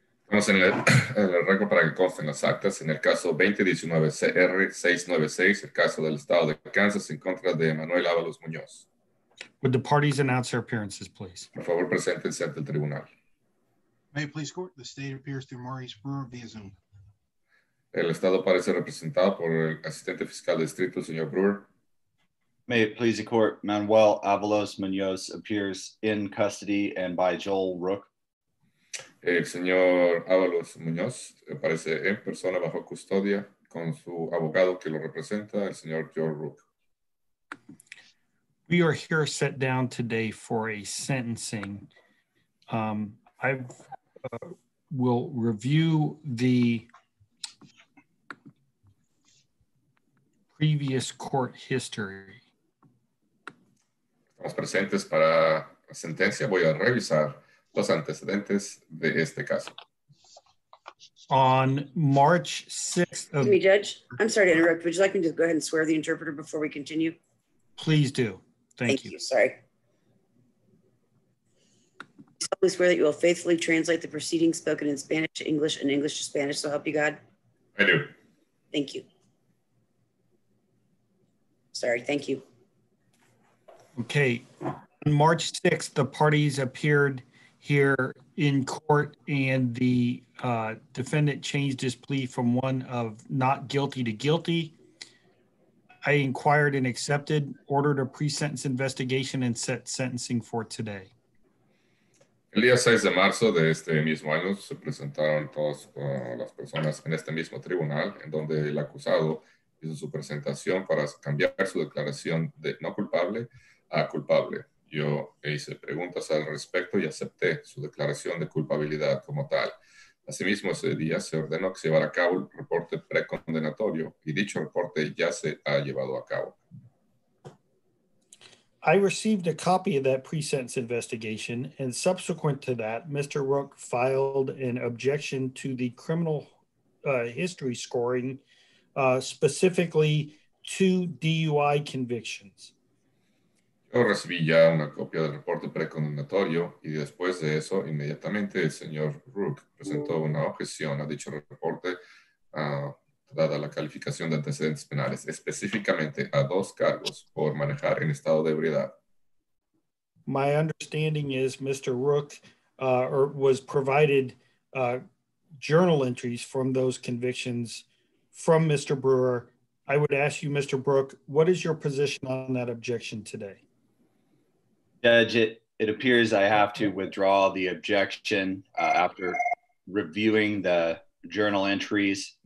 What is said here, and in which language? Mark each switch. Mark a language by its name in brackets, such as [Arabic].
[Spanish] Estamos en el récord para que consten las actas. En el caso 2019-CR696, el caso del estado de Kansas en contra de Manuel Avalos-Munoz. [English] Would the parties announce their appearances, please? [Spanish] Por favor, preséntense ante el tribunal. [English] May it please court, the state appears through Maurice Brewer via Zoom. [Spanish] El estado parece representado por el asistente fiscal de distrito, el señor Brewer. [English] May it please the court, Manuel Avalos-Munoz appears in custody and by Joel Rook. [Spanish] El señor Avalos-Munoz aparece en persona bajo custodia con su abogado que lo representa, el señor Joel Rook. [English] We are here set down today for a sentencing. I will review the previous court history. [Spanish] Estamos presentes para la sentencia. Voy a revisar los antecedentes de este caso. [English] On March 6th of... Excuse me, Judge. I'm sorry to interrupt. Would you like me to go ahead and swear the interpreter before we continue? Please do. Thank you. Sorry. I swear that you will faithfully translate the proceedings spoken in Spanish to English and English to Spanish, so help you God? I do. Thank you. Sorry, thank you. Okay. On March 6th, the parties appeared here in court and the defendant changed his plea from one of not guilty to guilty. I inquired and accepted, ordered a pre-sentence investigation and set sentencing for today. [Spanish] El día 6 de marzo de este mismo año se presentaron todas las personas en este mismo tribunal, en donde el acusado hizo su presentación para cambiar su declaración de no culpable a culpable. Yo hice preguntas al respecto y acepté su declaración de culpabilidad como tal. Asimismo, ese día se ordenó que se llevara a cabo el reporte precondenatorio y dicho reporte ya se ha llevado a cabo. [English] I received a copy of that pre-sentence investigation, and subsequent to that, Mr. Rook filed an objection to the criminal history scoring, specifically 2 DUI convictions. Yo recibí ya una copia del reporte precondenatorio y después de eso, inmediatamente el señor Rook presentó una objeción a dicho reporte, dada la calificación de antecedentes penales, específicamente a 2 cargos por manejar en estado de ebriedad. My understanding is Mr. Rook was provided journal entries from those convictions from Mr. Brewer. I would ask you, Mr. Brook, what is your position on that objection today? Judge, it appears I have to withdraw the objection after reviewing the journal entries.